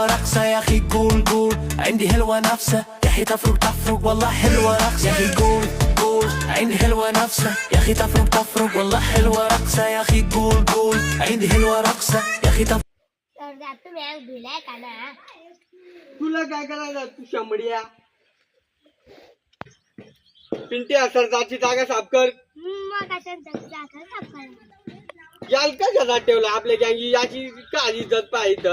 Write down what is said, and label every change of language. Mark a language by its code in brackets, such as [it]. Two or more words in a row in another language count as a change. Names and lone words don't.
[ar] رقصة يا اخي قول قول عندي هلوة نفسه يا اخي تفرق تفرق والله حلوة رقصة يا اخي قول قول عندي هلوة نفسه يا اخي تفرق تفرق والله حلوة رقصة يا اخي قول قول عندي هلوة رقصة يا اخي تفرق. [mr] तुला काय करायचं तू शंभडिया पिंट्या सरदारची जागा साफ कर. याल का घरात ठेवलं आपल्या गँगी याची काय इज्जत पाहिजे.